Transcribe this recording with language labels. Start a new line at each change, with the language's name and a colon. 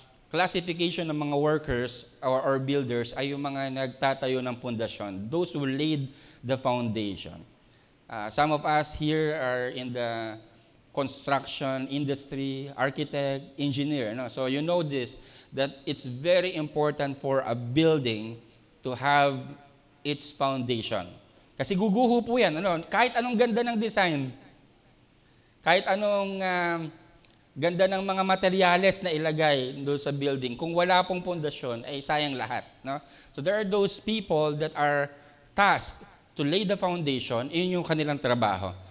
Filipino: classification ng mga workers or builders ay yung mga nagtatayo ng pundasyon,
English: those who laid the foundation. Some of us here are in the construction industry, architect, engineer. No? So you know this, that it's very important for a building to have its foundation.
Filipino: Kasi guguho po yan. Ano? Kahit anong ganda ng design, kahit anong ganda ng mga materyales na ilagay doon sa building, kung wala pong pundasyon, ay sayang lahat. No?
English: So there are those people that are tasked to lay the foundation,
Filipino: yun yung kanilang trabaho.